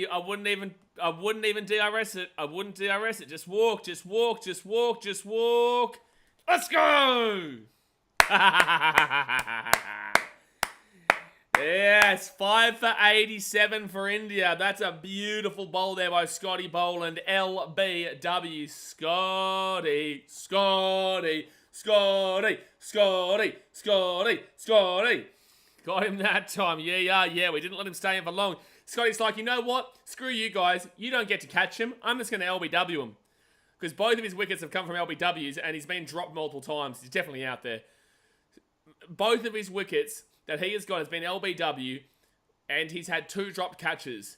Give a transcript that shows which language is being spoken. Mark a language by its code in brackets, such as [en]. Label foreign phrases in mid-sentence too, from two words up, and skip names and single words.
[en] I wouldn't even DRS it. I wouldn't DRS it. Just walk, just walk, just walk, just walk. Let's go! Yes, 5 for 87 for India. That's a beautiful bowl there by Scotty Boland. LBW. Scotty, Scotty, Scotty, Scotty, Scotty, Scotty. Got him that time. Yeah. We didn't let him stay in for long. Scotty's like, you know what? Screw you guys. You don't get to catch him. I'm just going to LBW him. Because both of his wickets have come from LBWs and he's been dropped multiple times. He's definitely out there. Both of his wickets that he has got has been LBW, and he's had 2 dropped catches.